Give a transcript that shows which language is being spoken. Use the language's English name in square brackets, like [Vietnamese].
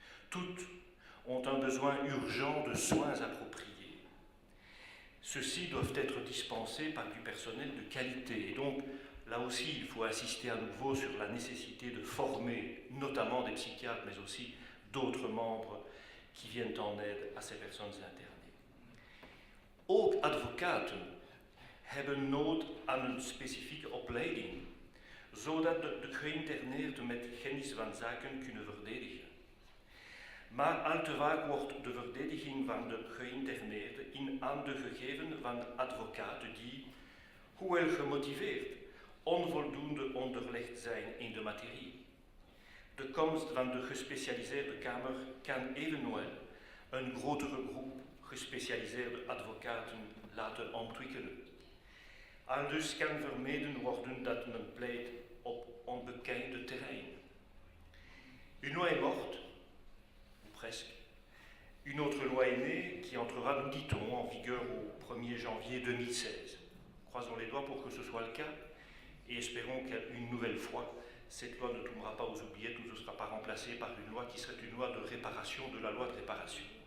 [French] Toutes ont un besoin urgent de soins appropriés. Ceux-ci doivent être dispensés par du personnel de qualité. Et donc, là aussi, il faut insister à nouveau sur la nécessité de former, notamment des psychiatres, mais aussi d'autres membres qui viennent en aide à ces personnes internées. [Dutch] Ook advocaten hebben nood aan een specifieke opleiding, zodat de geïnterneerden met kennis van zaken kunnen verdedigen. Maar al te vaak wordt de verdediging van de geïnterneerden in handen gegeven van advocaten die, hoewel gemotiveerd, onvoldoende onderlegd zijn in de materie. De komst van de gespecialiseerde kamer kan evenwel een grotere groep gespecialiseerde advocaten laten ontwikkelen. Aldus kan vermeden worden dat men pleit op onbekende terrein. [French] Une loi est morte, ou presque. Une autre loi est née qui entrera, nous dit-on, en vigueur au 1er janvier 2016. Croisons les doigts pour que ce soit le cas et espérons qu'une nouvelle fois, cette loi ne tombera pas aux oubliettes ou ne sera pas remplacée par une loi qui serait une loi de réparation de la loi de réparation.